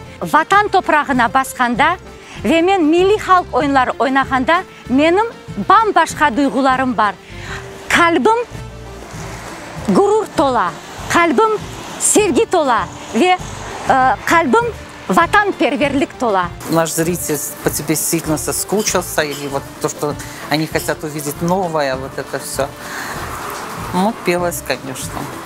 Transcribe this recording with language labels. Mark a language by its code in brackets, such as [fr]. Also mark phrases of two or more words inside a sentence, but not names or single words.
[crh] Vatan toprağına baskanda ve men milli halk oyunları oynaganda benim bambaşka duygularım var. Kalbim gurur tola, kalbim sevgi tola ve kalbim vatanperverlik tola. [ru] Наш зритель по тебе сильно соскучился, или вот то, что они хотят увидеть новое, вот это все. Ну, пелось, конечно.